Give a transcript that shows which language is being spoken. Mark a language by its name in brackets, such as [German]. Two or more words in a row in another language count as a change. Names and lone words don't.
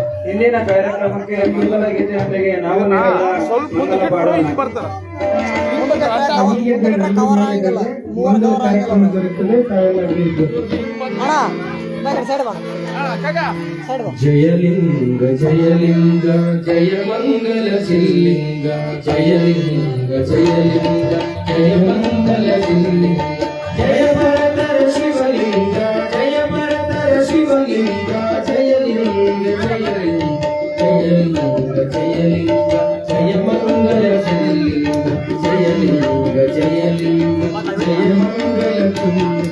[Kannada] ಇಂದಿನ ಕಾರ್ಯಕ್ರಮಕ್ಕೆ ಮಂಗಲ ಗೀತೆಯೊಂದಿಗೆ ನಾವು ಮಂಗಲ ಪಾಡೋಣ. ಮಂಗಲ ಕಾರ್ಯಕ್ರಮ ಜರುಗುತ್ತದೆ. ತಾವೆಲ್ಲ ಬೀಳ್ಬೇಕು. ಜಯಲಿಂಗ ಜಯಲಿಂಗ ಜಯ ಮಂಗಲ ಶಿವಲಿಂಗ, ಜಯಲಿಂಗ ಜಯಲಿಂಗ ಜಯ ಮಂಗಲ ಶಿವಲಿಂಗ, ಜಯ ಭರತರ ಶಿವಲಿಂಗ, ಜಯ ಭರತರ ಶಿವಲಿಂಗ, ಜಯಲಿಂಗ ಜಯಲಿಂಗ ಜಯಲಿಂಗ ಜಯಲಿಂಗ ಜಯ ಮಂಗಲ ಶಿವಲಿಂಗ, ಜಯಲಿಂಗ ಜಯಲಿಂಗ ಜಯ ಮಂಗಲ ಶಿವಲಿಂಗ.